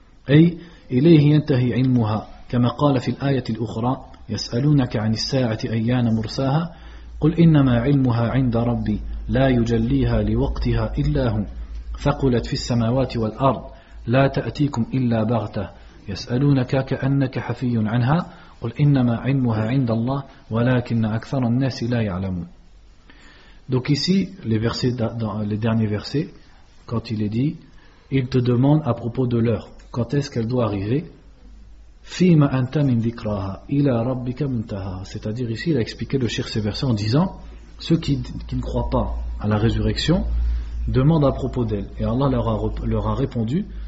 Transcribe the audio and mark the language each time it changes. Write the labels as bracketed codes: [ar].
[ar] أي إليه ينتهي علمها كما قال في الآية الأخرى يسألونك عن الساعة أيان مرساها قل إنما علمها عند ربي لا يجليها لوقتها إلا هو ثقلت في السماوات والأرض لا تأتيكم إلا بغتة يسألونك كأنك حفي عنها قل إنما علمها عند الله ولكن أكثر الناس لا يعلمون. [fr] Donc ici les versets dans les derniers versets, quand il est dit, il te demande à propos de l'heure, quand est-ce qu'elle doit arriver? [ar] فيما أنت من ذكرها إلى ربك منتهى. [fr] C'est-à-dire ici il a expliqué le cher ces versets en disant, ceux qui ne croient pas à la résurrection demandent à propos d'elle et Allah leur a répondu.